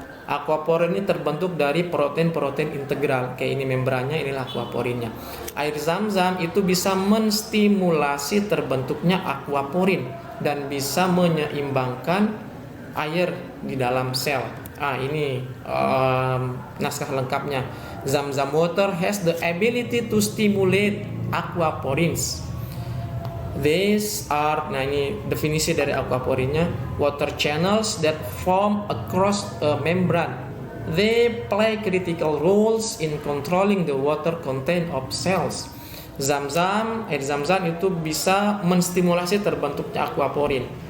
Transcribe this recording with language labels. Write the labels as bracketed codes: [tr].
[id] Aquaporin ini terbentuk dari protein-protein integral. Kayak ini membrannya, inilah aquaporinnya. Air zam-zam itu bisa menstimulasi terbentuknya aquaporin dan bisa menyeimbangkan air di dalam sel. Ini naskah lengkapnya. [en] Zam-zam water has the ability to stimulate aquaporins. These are, [id] ini definisi dari aquaporinnya, [en] water channels that form across a membrane. They play critical roles in controlling the water content of cells. [id] Air zam-zam itu bisa menstimulasi terbentuknya aquaporin.